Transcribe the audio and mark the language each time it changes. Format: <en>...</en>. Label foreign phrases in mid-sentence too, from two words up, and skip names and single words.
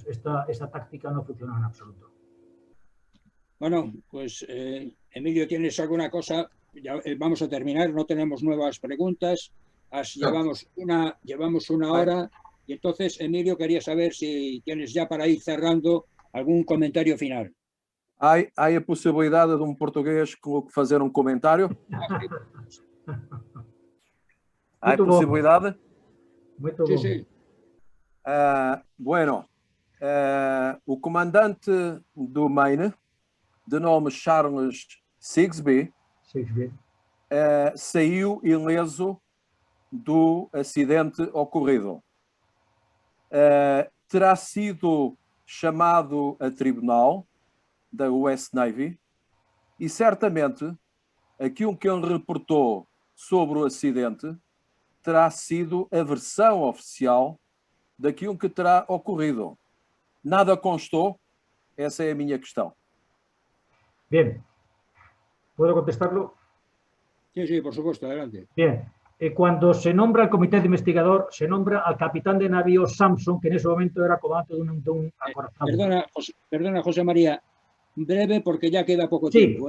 <es>Esta táctica no funcionó en absoluto. Bueno, pues Emilio, ¿tienes alguna cosa? Ya, vamos a terminar, no tenemos nuevas preguntas. Llevamos una hora y entonces, Emilio, quería saber si tienes ya, para ir cerrando,</es> <pt>algum comentário final. Há a possibilidade de português fazer comentário? Há a possibilidade? Muito bom. Sí. Bueno, o comandante do Maine, de nome Charles Sigsbee, saiu ileso do acidente ocorrido. Terá sido chamado a tribunal da US Navy e certamente aquilo que ele reportou sobre o acidente terá sido a versão oficial daquilo que terá ocorrido. Nada constou, essa é a minha questão.</pt> <es>Bien. ¿Puedo contestarlo? Sí, por supuesto, adelante. Bien. Cuando se nombra el comité de investigador, se nombra al capitán de navío Samson, que en ese momento era comandante de un acorazado. Perdona, José María, breve porque ya queda poco tiempo.</es>